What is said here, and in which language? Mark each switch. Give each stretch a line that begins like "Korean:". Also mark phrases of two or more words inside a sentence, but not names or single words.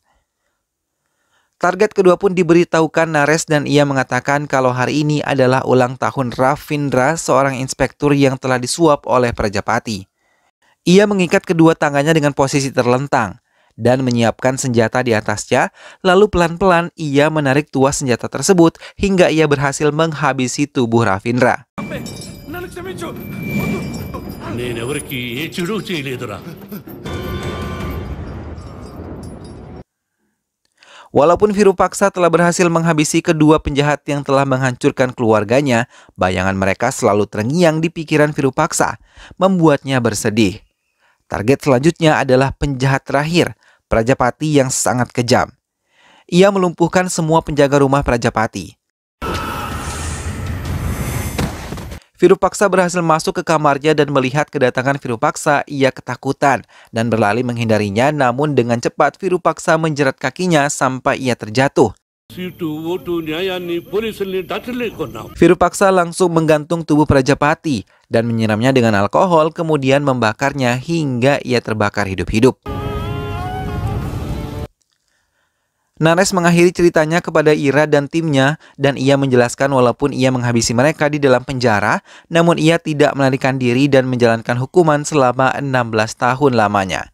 Indonesian: Target kedua pun diberitahukan Naresh dan ia mengatakan kalau hari ini adalah ulang tahun Ravindra, seorang inspektur yang telah disuap oleh Prajapati. Ia mengikat kedua tangannya dengan posisi terlentang dan menyiapkan senjata di atasnya, lalu pelan-pelan ia menarik tuas senjata tersebut hingga ia berhasil menghabisi tubuh Ravindra.
Telugu: నేనెవరికి ఏ చెడు చేయలేదురా.
Indonesian: Walaupun Virupaksa telah berhasil menghabisi kedua penjahat yang telah menghancurkan keluarganya, bayangan mereka selalu terngiang di pikiran Virupaksa, membuatnya bersedih. Target selanjutnya adalah penjahat terakhir, Prajapati yang sangat kejam. Ia melumpuhkan semua penjaga rumah Prajapati. Virupaksa berhasil masuk ke kamarnya dan melihat kedatangan Virupaksa, ia ketakutan dan berlari menghindarinya, namun dengan cepat Virupaksa menjerat kakinya sampai ia terjatuh.
Telugu: సీటు ఓటు న్యాయాన్ని పోలీసుల్ని డాక్టర్లే కొన్నాం.
Indonesian: Virupaksa langsung menggantung tubuh Prajapati dan menyiramnya dengan alkohol, kemudian membakarnya hingga ia terbakar hidup-hidup. Naresh mengakhiri ceritanya kepada Ira dan timnya dan ia menjelaskan walaupun ia menghabisi mereka di dalam penjara, namun ia tidak melarikan diri dan menjalankan hukuman selama 16 tahun lamanya.